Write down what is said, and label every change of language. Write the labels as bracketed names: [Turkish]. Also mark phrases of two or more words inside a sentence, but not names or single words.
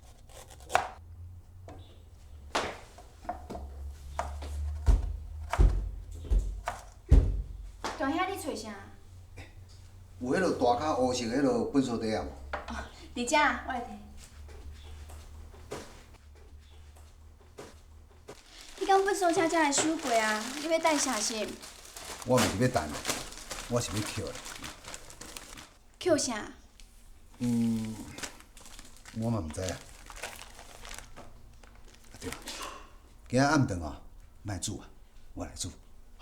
[Min Nan Chinese] 大兄，你找啥？有迄落大卡乌色迄落糞扫地啊无？哦，伫遮，我来摕。迄间糞扫车才会收过啊，你要带啥是？我毋是要等，我是要捡的。捡啥？我嘛毋知啊。对，今仔暗顿哦，莫煮啊，我来煮，吼。